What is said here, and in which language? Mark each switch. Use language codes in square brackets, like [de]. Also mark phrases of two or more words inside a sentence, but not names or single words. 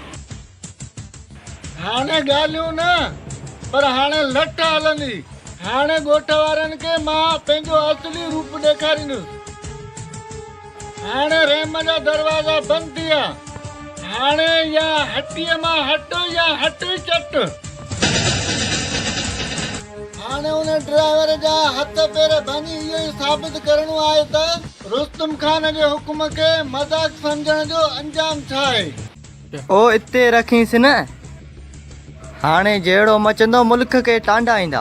[sd] हाणे ॻाल्हियूं न, पर हाणे लठ हलंदी। हाणे ॻोठ वारनि खे मां पंहिंजो असली रूप ॾेखारींदुसि। हाणे रहम जा दरवाज़ा बंदि थी विया। हाणे या हटीअ मां हट या हट चट। हाणे उन ड्राइवर जा हथ पेर भञी इहो ई साबित करणो आहे त रुस्तम खान जे हुकुम खे मज़ाक सम्झण जो अंजाम छा आहे। ओ इते रखींसि न, हाणे जहिड़ो मचंदो मुल्क खे टांडा ईंदा।